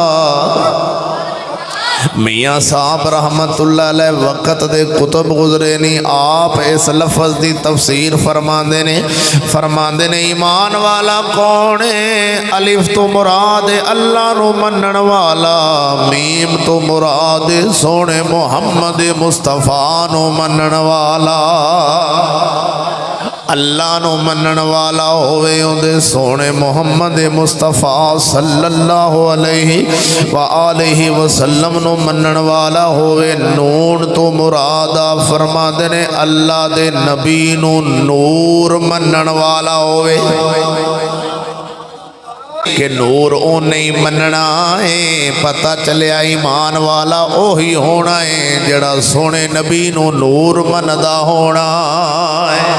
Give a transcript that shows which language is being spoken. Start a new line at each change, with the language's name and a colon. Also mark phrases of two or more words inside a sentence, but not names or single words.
Punjabi: میاں صاحب رحمۃ اللہ علیہ وقت دے قطب گزرے نہیں آپ اس لفظ کی تفسیر فرماندے نے ایمان والا کون ہے? الف توں مراد اللہ نوں منن والا، میم توں مراد سوہنے محمد مصطفیٰ نوں منن والا. اللہ نوں منن والا ہووے، اوہدے سوہنے محمد مصطفیٰ
Arabic: صلى الله عليه وآله وسلم
Punjabi: نوں منن والا ہووے. نون توں مرادا فرماتے نے اللہ دے نبی نوں نور منن والا ہووے کہ نور او نہیں منناں ہے. پتہ چلیا ایمان والا اوہی ہونا ہے جیہڑا سوہنے نبی نوں نور مندا ہونا ہے.